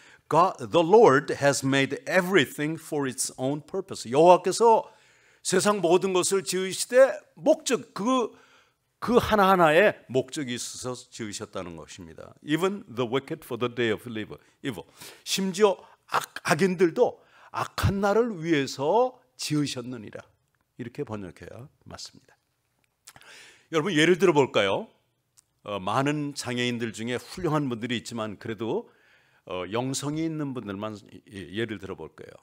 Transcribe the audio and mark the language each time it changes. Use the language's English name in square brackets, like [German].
[English] God, the Lord has made everything for its own purpose. [Korean] 여호와께서 세상 모든 것을 지으시되 목적, 그 하나하나에 목적이 있어서 지으셨다는 것입니다. [English] Even the wicked for the day of evil. [Korean] 심지어 악인들도 악한 날을 위해서 지으셨느니라. 이렇게 번역해야 맞습니다. 여러분 예를 들어 볼까요? 많은 장애인들 중에 훌륭한 분들이 있지만 그래도 영성이 있는 분들만 예를 들어 볼까요?